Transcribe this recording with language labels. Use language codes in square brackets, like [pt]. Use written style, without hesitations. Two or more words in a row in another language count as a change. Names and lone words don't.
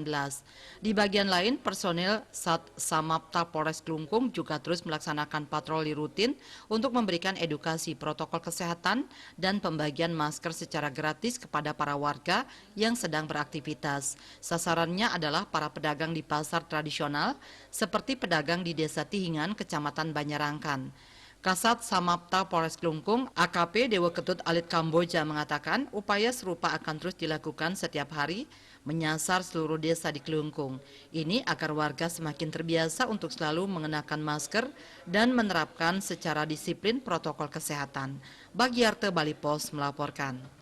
[id] Di bagian lain, personil Sat Samapta Polres Klungkung juga terus melaksanakan patroli rutin untuk memberikan edukasi protokol kesehatan dan pembagian masker secara gratis kepada para warga yang sedang beraktivitas. Sasarannya adalah para pedagang di pasar tradisional seperti pedagang di Desa Tihingan, Kecamatan Banyarangkan. Kasat Samapta Polres Klungkung, AKP Dewa Ketut Alit Kamboja mengatakan upaya serupa akan terus dilakukan setiap hari menyasar seluruh desa di Klungkung. Ini agar warga semakin terbiasa untuk selalu mengenakan masker dan menerapkan secara disiplin protokol kesehatan. Bagiarte Bali Pos melaporkan.